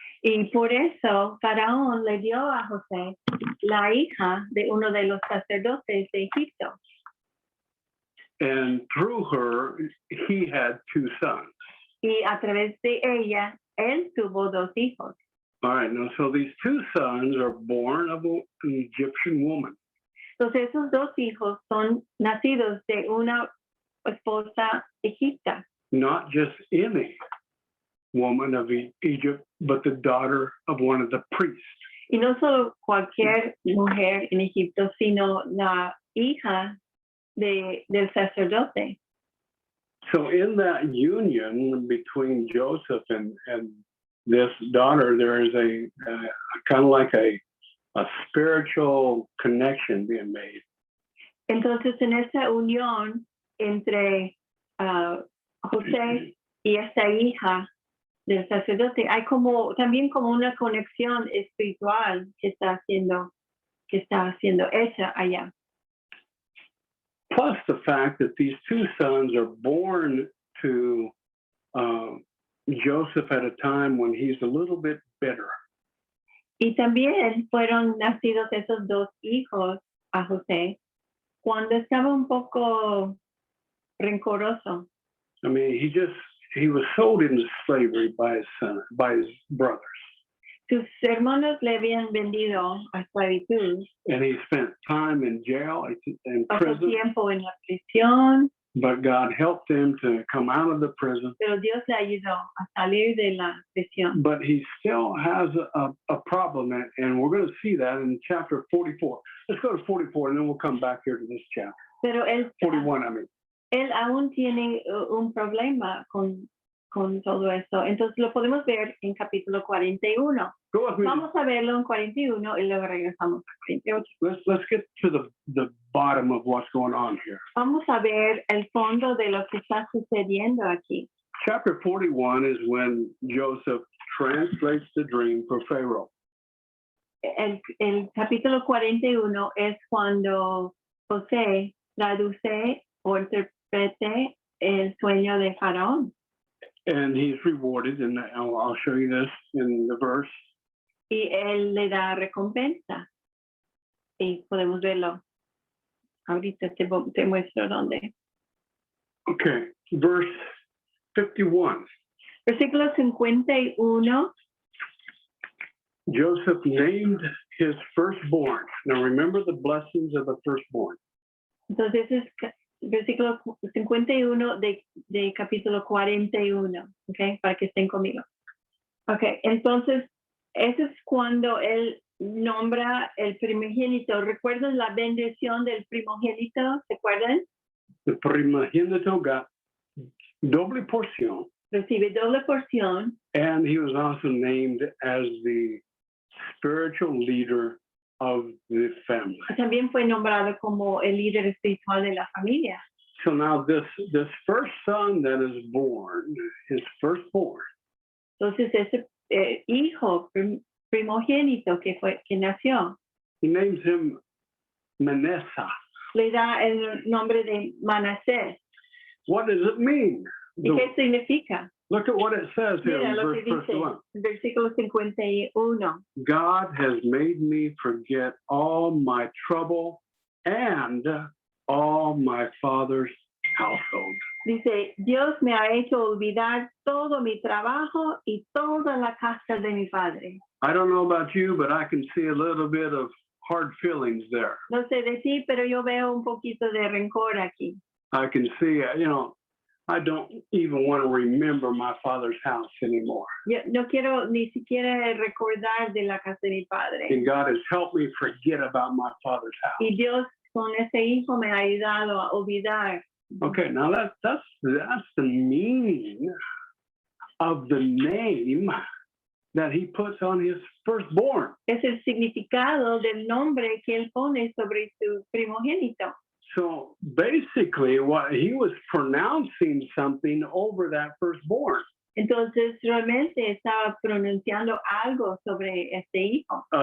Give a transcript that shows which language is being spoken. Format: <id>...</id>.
<es>Y por eso Faraón le dio a José la hija de uno de los sacerdotes de Egipto.</es> <en>And through her, he had two sons.</en> <es>Y a través de ella, él tuvo dos hijos.</es> <en>All right, now, so these two sons are born of an Egyptian woman.</en> <es>Entonces, esos dos hijos son nacidos de una esposa egipcia.</es> <en>Not just any woman of Egypt, but the daughter of one of the priests.</en> <es>Y no solo cualquier mujer en Egipto, sino la hija del sacerdote.</es> <en>So in that union between Joseph and this daughter, there is a kind of like a spiritual connection being made.</en> <es>Entonces, en esa unión entre José y esta hija del sacerdote, hay también como una conexión espiritual que está siendo hecha allá.</es> <en>Plus the fact that these two sons are born to Joseph at a time when he's a little bit bitter.</en> <es>Y también fueron nacidos esos dos hijos a José cuando estaba un poco rencoroso.</es> <en>I mean, he was sold into slavery by his brothers.</en> <es>Sus hermanos le habían vendido a esclavitud.</es> <en>And he spent time in jail, in</en> <es>Pasó</es> <en>prison.</en> <es>tiempo en la prisión.</es> <en>But God helped him to come out of the prison.</en> <es>Pero Dios le ayudó a salir de la prisión.</es> <en>But he still has a problem, and we're going to see that in chapter 44. Let's go to 44, and then we'll come back here to this chapter.</en> <es>Pero</es> <en>41, I mean.</en> <es>Él aún tiene un problema con todo esto. Entonces lo podemos ver en capítulo 41.</es> <en>Go with me.</en> <es>Vamos a verlo en 41 y luego regresamos a 48.</es> <en>Let's get to the bottom of what's going on here.</en> <es>Vamos a ver el fondo de lo que está sucediendo aquí.</es> <en>Chapter 41 is when Joseph translates the dream for Pharaoh.</en> <es>El capítulo 41 es cuando José traduce o interprete el sueño de Faraón.</es> <en>And he's rewarded, and I'll show you this in the verse.</en> <es>Y él le da recompensa. Y podemos verlo. Ahorita te muestro dónde.</es> <en>Okay, verse 51.</en> <es>Versículo 51.</es> <en>Joseph named his firstborn. Now remember the blessings of the firstborn.</en> <es>Entonces es versículo 51 de capítulo 41, ¿ok? Para que estén conmigo. Ok, entonces, eso es cuando él nombra el primogénito. ¿Recuerdan la bendición del primogénito? ¿Se acuerdan?</es> <en>The</en> <es>primogénito</es> <en>got</en> <es>doble porción. Recibe doble porción.</es> <en>And he was also named as the spiritual leader of the family.</en> <es>También fue nombrado como el líder espiritual de la familia.</es> <en>So now this first son that is born, his firstborn.</en> <es>Entonces ese hijo primogénito que nació,</es> <en>He names him Manasseh.</en> <es>le da el nombre de Manasés.</es> <en>What does it mean?</en> <es>¿Y qué significa?</es> <en>Look at what it says here</en> <es>Mira</es> <en>in</en> <es>lo</es> <en>verse</en> <es>que dice,</es> <en>51.</en> <es>versículo 51.</es> <en>God has made me forget all my trouble and all my father's household.</en> <es>Dice, Dios me ha hecho olvidar todo mi trabajo y toda la casa de mi padre.</es> <en>I don't know about you, but I can see a little bit of hard feelings there.</en> <es>No sé de ti, pero yo veo un poquito de rencor aquí.</es> <en>I can see, I don't even want to remember my father's house anymore.</en> <es>Yo no quiero ni siquiera recordar de la casa de mi padre.</es> <en>And God has helped me forget about my father's house.</en> <es>Y Dios con ese hijo me ha ayudado a olvidar.</es> <en>Okay, now that's the meaning of the name that he puts on his firstborn.</en> <es>Es el significado del nombre que él pone sobre su primogénito.</es> <en>So basically, what he was pronouncing something over that firstborn.</en> <es>Entonces realmente estaba pronunciando algo sobre este hijo.</es>